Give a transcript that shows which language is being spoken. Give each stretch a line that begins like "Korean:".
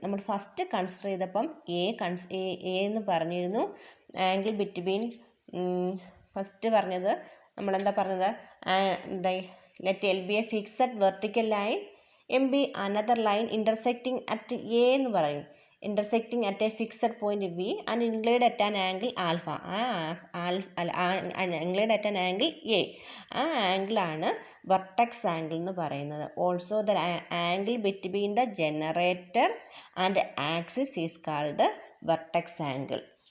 Malayalam: നമ്മൾ first consider ചെയ്തപ്പം A എന്ന് പറഞ്ഞിരുന്നു.
English: angle between first
Malayalam: പറഞ്ഞത് നമ്മളെന്താ പറഞ്ഞത്,
English: let L be a fixed vertical line, M be another line intersecting at A
Malayalam: എന്ന് പറയും.
English: intersecting at a fixed point V and inclined at an angle alpha. Inclined at an angle A.
Malayalam: ആ ആംഗിളാണ് vertex angle എന്ന് പറയുന്നത്.
English: Also the angle between the generator and axis is called vertex angle.